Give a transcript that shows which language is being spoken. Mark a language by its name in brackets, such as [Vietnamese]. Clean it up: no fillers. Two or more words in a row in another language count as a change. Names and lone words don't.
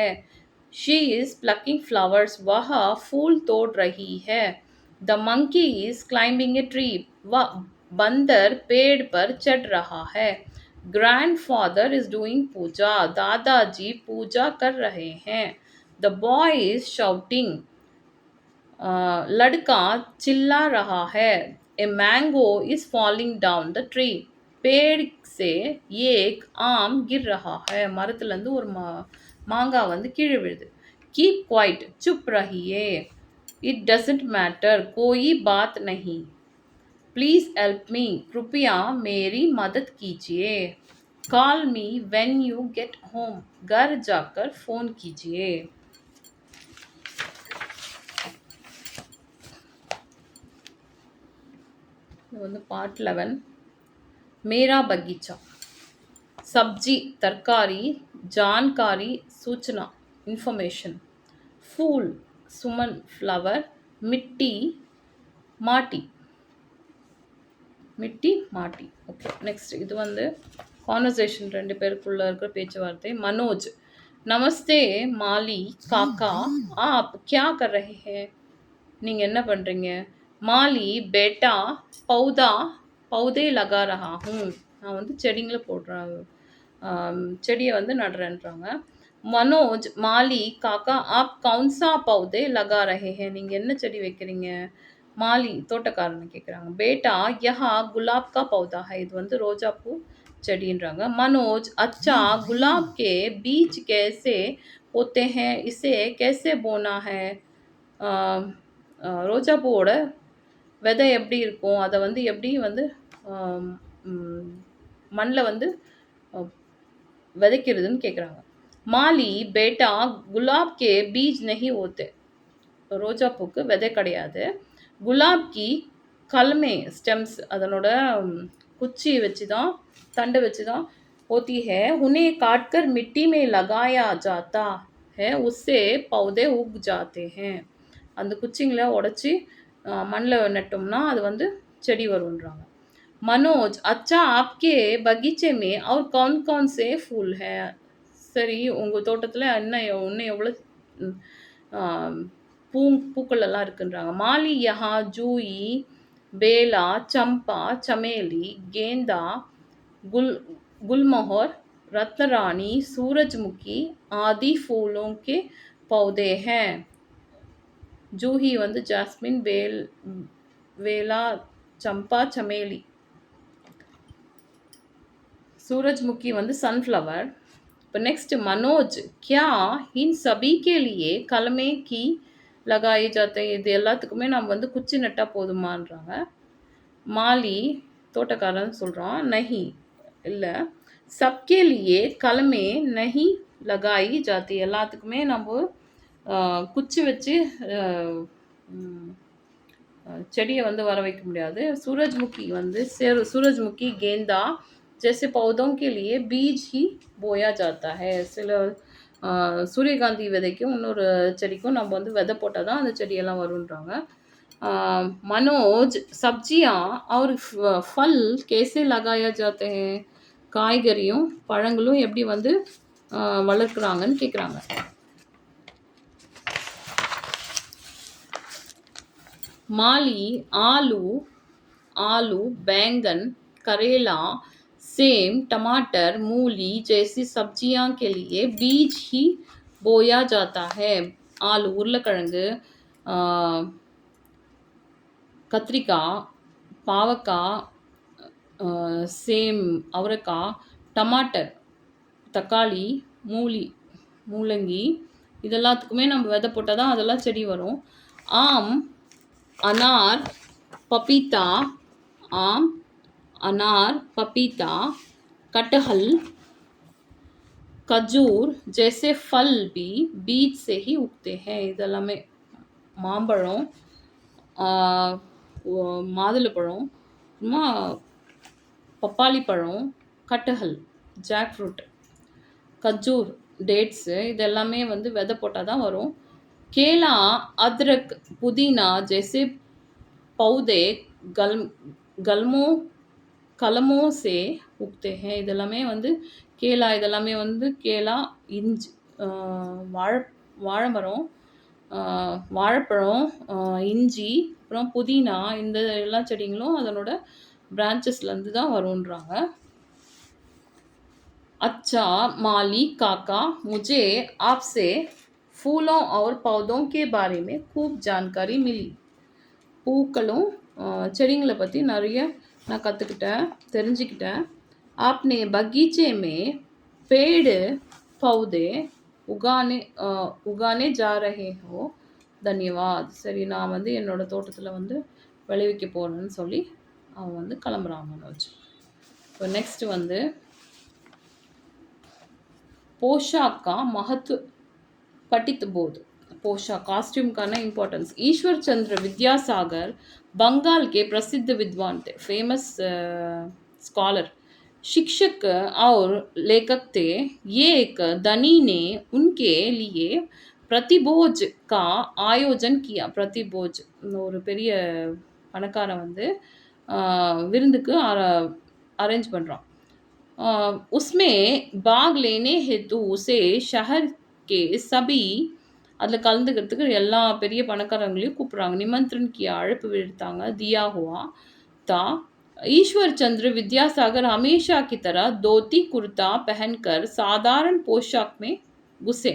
[English] She is plucking flowers. [Hindi] वह फूल तोड़ रही है. [English] The monkey is climbing a tree. [Hindi] वह बंदर पेड़ पर चढ़ रहा है. [English] Grandfather is doing puja. [Hindi] दादाजी पूजा कर रहे हैं. [English] The boy is shouting. [Hindi] लड़का चिल्ला रहा है. [English] A mango is falling down the tree. [Hindi] पेड़ से एक आम गिर रहा है. [Tamil] மரத்துலேருந்து ஒரு மாங்காய் வந்து கீழே விழுது. [English] Keep quiet. [Hindi] चुप रहिए. [English] It doesn't matter. [Hindi] कोई बात नहीं. [English] Please help me. [Hindi] कृपया मेरी मदद कीजिए. [English] Call me when you get home. [Hindi] घर जाकर फ़ोन कीजिए. [Tamil] இது வந்து பார்ட் 11. [Hindi] मेरा बगीचा. सब्जी तरकारी, जानकारी सूचना इंफॉर्मेशन. फूल सुमन फ्लावर, मिट्टी माटी, मिट्टी माटी. [English] OK, next [Tamil] இது வந்து கான்வர்சேஷன் ரெண்டு பேருக்குள்ள இருக்கிற பேச்சுவார்த்தை. [Hindi] मनोज, नमस्ते माली काका, आप क्या कर रहे हैं? [Tamil] நீங்கள் என்ன பண்ணுறீங்க? [Hindi] माली, बेटा पौधा पौधे लगा रहा हूँ, [Tamil] நான் வந்து செடிங்களை போடுறேன், செடியை வந்து நடுறேன்றாங்க. [Hindi] मनोज, माली काका आप कौन सा पौधे लगा रहे हैं, [Tamil] நீங்கள் என்ன செடி வைக்கிறீங்க? மாலி தோட்டக்காரன் கேட்குறாங்க. [Hindi] बेटा यहाँ गुलाब का पौधा है, [Tamil] இது வந்து ரோஜா பூ செடின்றாங்க. [Hindi] मनोज, अच्छा गुलाब के बीज कैसे होते हैं, इसे कैसे बोना है? [Tamil] ரோஜா பூவோட விதை எப்படி இருக்கும், அதை வந்து எப்படி வந்து மண்ணில் வந்து விதைக்கிறதுன்னு கேட்குறாங்க. [Hindi] माली, बेटा गुलाब के बीज नहीं होते, [Tamil] ரோஜா பூக்கு விதை கிடையாது. [Hindi] गुलाब की कलमें ஸ்டெம்ஸ், [Tamil] அதனோட குச்சி வச்சு தான், தண்டு வச்சு தான் [Hindi] होती है, उन्हें काटकर मिट्टी में लगाया जाता है, उससे पौधे उग जाते हैं. [Tamil] அந்த குச்சிங்களை உடச்சி மண்ணில் நட்டோம்னா அது வந்து செடி வரும்ன்றாங்க. [Hindi] मनोज, अच्छा आपके बगीचे में और कौन कौन से फूल है? சரி, உங்கள் தோட்டத்தில் இன்னும் எவ்வளோ பூக்கள் எல்லாம் இருக்குன்றாங்க. माली, यहाँ जूही, बेला, चंपा, चमेली, गेंदा, गुलमोहर, रत्नरानी, सूरजमुखी आदि फूलों के पौधे हैं. [Tamil] जूही வந்து ஜாஸ்மின், வேலா, [Hindi] चंपा, चमेली. [Tamil] सूरजमुखी வந்து सनफ्लावर. [Hindi] இப்போ नेक्स्ट मनोज, क्या इन सभी के लिए कलमे की लगाई जाते हैं? [Tamil] இது எல்லாத்துக்குமே நம்ம வந்து குச்சி நட்டா போதுமான்றாங்க. மாலி தோட்டக்காரன் சொல்கிறான், நஹி இல்லை, [Hindi] सबके लिए कलमें नहीं लगाई जातीं, [Tamil] எல்லாத்துக்குமே நம்ம குச்சி வச்சு செடியை வந்து வர வைக்க முடியாது. [Hindi] सूरजमुखी வந்து सूरजमुखी गेंदा जैसे पौधों के लिए बीज ही बोया जाता है. [Tamil] சில சூரியகாந்தி விதைக்கும் இன்னொரு செடிக்கும் நம்ம வந்து விதை போட்டால் தான் அந்த செடியெல்லாம் வருன்றாங்க. [Hindi] मनोज, सब्जियां और फल कैसे लगाया जाते हैं? [Tamil] காய்கறியும் பழங்களும் எப்படி வந்து வளர்க்குறாங்கன்னு கேட்குறாங்க. [Hindi] माली, आलू, बैंगन, करेला, सेम, टमाटर, मूली जैसी सब्जियां के लिए बीज ही बोया जाता है. [Tamil] आलू उருளைக்கிழங்கு, கத்திரிக்காய், பாவக்காய், சேம் அவரைக்காய், டமாட்டர் தக்காளி, மூலங்கி, இதெல்லாத்துக்குமே நம்ம விதை போட்டால் தான் அதெல்லாம் செடி வரும். ஆம், [Hindi] अनार, पपीता, आम, अनार, पपीता, कटहल, खजूर जैसे फल भी बीज से ही उगते हैं. [Tamil] இதெல்லாமே மாம்பழம், மாதுளப்பழம், பப்பாளி பழம், கட்டஹல் [English] jack fruit, [Tamil] கஜூர் டேட்ஸு, இதெல்லாமே வந்து விதை போட்டால் தான் வரும். [Hindi] केला, अदरक, पुदीना जैसे पौधे कलमों से उगते हैं. [Tamil] இதெல்லாமே வந்து கேலா, இதெல்லாமே வந்து கேலா, இஞ்சி, வாழைமரம், வாழைப்பழம், இஞ்சி, அப்புறம் புதினா, இந்த எல்லா செடிங்களும் அதனோட பிரான்ச்சஸ்லேருந்து தான் வருன்றாங்க. [Hindi] अच्छा माली काका, मुझे आपसे फूलों और पौधों के बारे में खूब जानकारी मिली. [Tamil] பூக்களும் செடிங்களை பற்றி நிறைய நான் கற்றுக்கிட்டேன், தெரிஞ்சுக்கிட்டேன். [Hindi] आपने बगीचे में पेड़ पौधे उगाने जा रहे हो, தன்யவாத். [Tamil] சரி, நான் வந்து என்னோட தோட்டத்தில் வந்து விளைவிக்க போகிறேன்னு சொல்லி அவன் வந்து கிளம்புறான் மனோஜ். இப்போ நெக்ஸ்ட் வந்து [Hindi] पोशाक का महत्व पठित बोध. पोशाक कॉस्ट्यूम का ना इम्पोर्टेंस. ईश्वर चंद्र विद्यासागर बंगाल के प्रसिद्ध विद्वान थे, [English] famous scholar, [Hindi] शिक्षक और लेखक थे. ये एक धनी ने उनके लिए प्रतिभोज का आयोजन किया. [Tamil] प्रतिभोज ஒரு பெரிய பணக்காரன் வந்து விருந்துக்கு அரேஞ்ச் பண்றான். [Hindi] उसमें भाग लेने हेतु उसे शहर के सभी [Tamil] அதில கலந்துக்கிறதுக்கு எல்லா பெரிய பணக்காரங்களையும் கூப்பிடுறாங்க. [Hindi] निमंत्रण किया [Tamil] அழைப்பு விடுத்தாங்க. [Hindi] दिया हुआ था. ईश्वर चंद्र विद्यासागर हमेशा की तरह धोती कुर्ता पहनकर साधारण पोशाक में घुसे.